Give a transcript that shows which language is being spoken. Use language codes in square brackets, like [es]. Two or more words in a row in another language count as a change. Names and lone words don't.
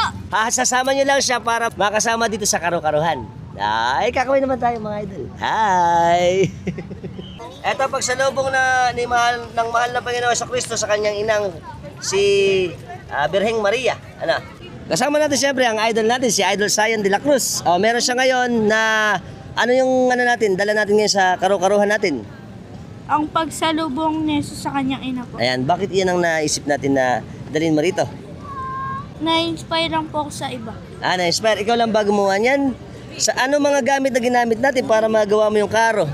[tl] Sasama nyo lang siya para makasama dito sa karo-karuhan. Ay, kakawin naman tayo mga idol. Hi! Eto, pagsalubong na ni ng mahal na Panginoon sa Kristo sa kanyang inang si Birheng Maria. Ano? Kasama natin siyempre ang idol natin, si Idol Zion de la Cruz. Meron siya ngayon na ano yung natin, dala natin ngayon sa karo-karuhan natin. Ang pagsalubong ni Jesus sa kanyang ina po. Ayan, bakit iyan ang naisip natin na dalhin mo rito? Na-inspire lang po ako sa iba. Na-inspire. Ikaw lang ba gumawa niyan? Sa ano mga gamit na ginamit natin para magawa mo yung karo?